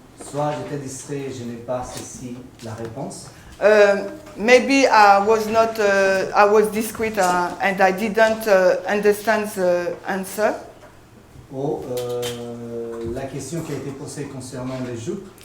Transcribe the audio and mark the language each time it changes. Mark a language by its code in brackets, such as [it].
[fr] Soit j'étais distrait et je n'ai pas saisi la réponse. [en] Maybe I was discreet and I didn't understand the answer. [fr] Ou la question qui a été posée concernant les jupes